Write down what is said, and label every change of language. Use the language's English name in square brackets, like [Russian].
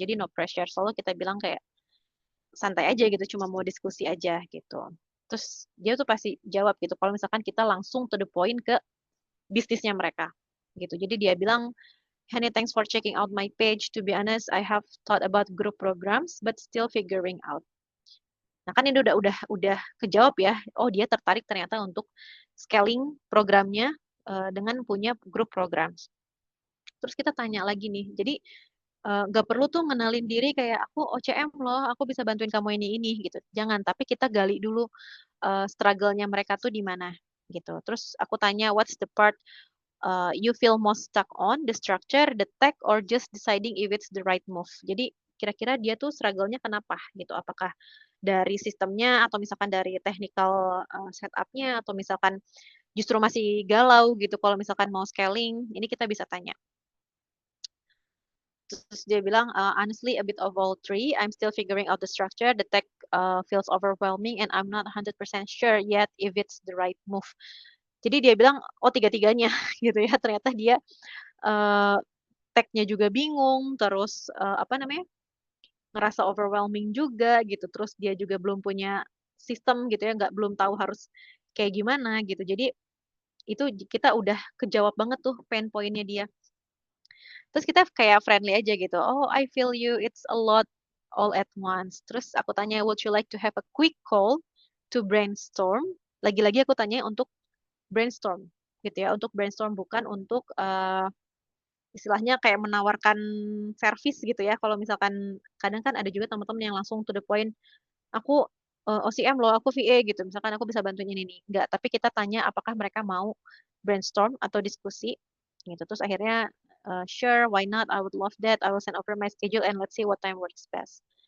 [Indonesian] Jadi no pressure, selalu kita bilang kayak santai aja gitu, cuma mau diskusi aja gitu. Terus dia tuh pasti jawab gitu, kalau misalkan kita langsung to the point ke bisnisnya mereka gitu. Jadi dia bilang, [English] Honey, thanks for checking out my page. To be honest, I have thought about group programs, but still figuring out. [Indonesian] Nah, kan ini udah kejawab ya. Oh, dia tertarik ternyata untuk scaling programnya dengan punya group programs. Terus kita tanya lagi nih. Jadi nggak perlu tuh ngenalin diri kayak aku OCM loh, aku bisa bantuin kamu ini gitu. Jangan, tapi kita gali dulu struggle-nya mereka tuh di mana gitu. Terus aku tanya, [English] what's the part you feel most stuck on, the structure, the tech, or just deciding if it's the right move. [Indonesian] Jadi kira-kira dia tuh struggle-nya kenapa gitu? Apakah dari sistemnya atau misalkan dari technical setup-nya atau misalkan justru masih galau gitu kalau misalkan mau scaling, ini kita bisa tanya. Terus dia bilang, [English] honestly a bit of all three. I'm still figuring out the structure. The tech feels overwhelming and I'm not 100% sure yet if it's the right move. [Indonesian] Jadi dia bilang, oh tiga-tiganya gitu ya. Ternyata dia eh, tag-nya juga bingung, terus apa namanya, ngerasa overwhelming juga gitu. Terus dia juga belum punya sistem gitu ya, belum tahu harus kayak gimana gitu. Jadi itu kita udah kejawab banget tuh pain point-nya dia. Terus kita kayak friendly aja gitu. [English] Oh, I feel you. It's a lot all at once. [Indonesian] Terus aku tanya, [English] would you like to have a quick call to brainstorm? [Indonesian] Lagi-lagi aku tanya untuk brainstorm gitu ya, untuk brainstorm bukan untuk istilahnya kayak menawarkan service gitu ya. Kalau misalkan kadang kan ada juga teman-teman yang langsung to the point, aku OCM loh, aku VA gitu. Misalkan aku bisa bantuin ini nih. Enggak, tapi kita tanya apakah mereka mau brainstorm atau diskusi gitu. Terus akhirnya [English] sure, why not? I would love that. I will send over my schedule and let's see what time works best.